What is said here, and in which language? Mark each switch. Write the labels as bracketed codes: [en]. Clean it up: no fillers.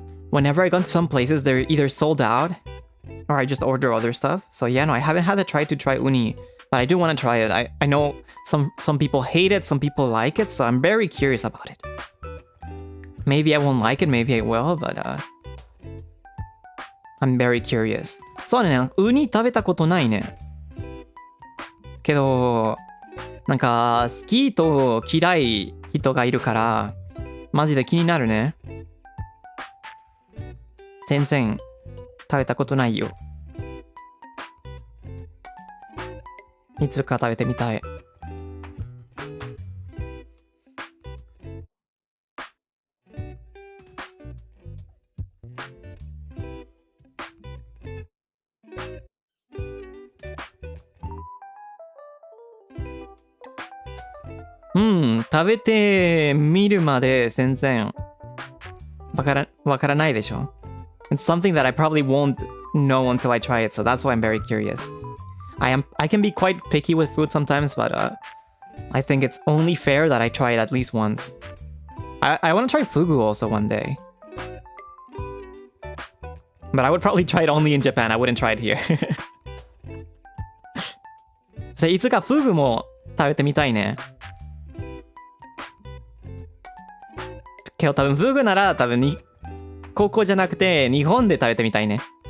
[en] Whenever I go to some places, they're either sold out or I just order other stuff. So yeah, no, I haven't had the try to try uni, but I do want to try it. I know some people hate it, some people like it, so I'm very curious about it. Maybe I won't like it, maybe I will, but I'm very curious. [ja] そうね、ウニ食べたことないね。けど、なんか好きと嫌い人がいるからマジで気になるね。全然食べたことないよ。いつか食べてみたい。食べてみるまで全然わからないでしょ。 [en] It's something that I probably won't know until I try it, so that's why I'm very curious. I can be quite picky with food sometimes, but I think it's only fair that I try it at least once. I want to try fugu also one day. But I would probably try it only in Japan. I wouldn't try it here. [ja] そしていつかフグも食べてみたいね。けど多分フグなら多分に高校じゃなくて日本で食べてみたいね。